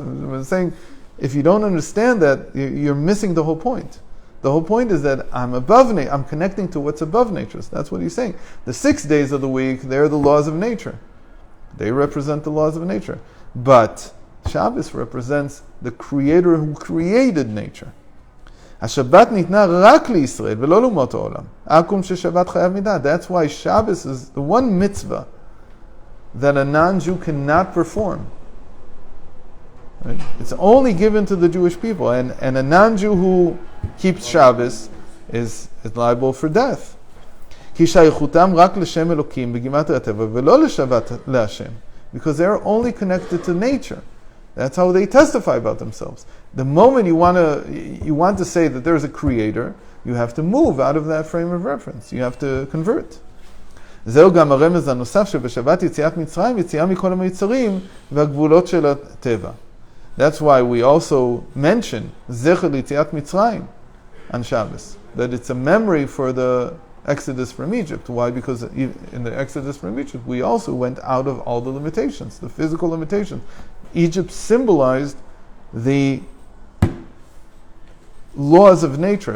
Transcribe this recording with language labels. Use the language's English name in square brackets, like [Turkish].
[English] I'm saying if you don't understand that, you're missing the whole point. The whole point is that I'm above nature. I'm connecting to what's above nature. So that's what he's saying. The 6 days of the week, they're the laws of nature. They represent the laws of nature. But Shabbos represents the Creator who created nature. [Hebrew] השבת ניתנה רק לישראל ולא לאומות העולם. עקום ששבת חייב מידה. [English] That's why Shabbos is the one mitzvah that a non-Jew cannot perform. Right? It's only given to the Jewish people, and a non-Jew who keeps Shabbos is liable for death. [Hebrew] כי שייכותם רק לשם אלוקים בגימטריה הטבע ולא לשבת להשם. [English] Because they're only connected to nature. That's how they testify about themselves. The moment you want to say that there's a creator, you have to move out of that frame of reference. You have to convert. [Hebrew] זהו גם הרמז הנוסף שבשבת יציאת מצרים, יציאה מכל המיצרים והגבולות של הטבע. [English] That's why we also mention [Hebrew] זכר ליציאת מצרים [English] on Shabbos. That it's a memory for the Exodus from Egypt. Why? Because in the Exodus from Egypt, we also went out of all the limitations, the physical limitations. Egypt symbolized the laws of nature.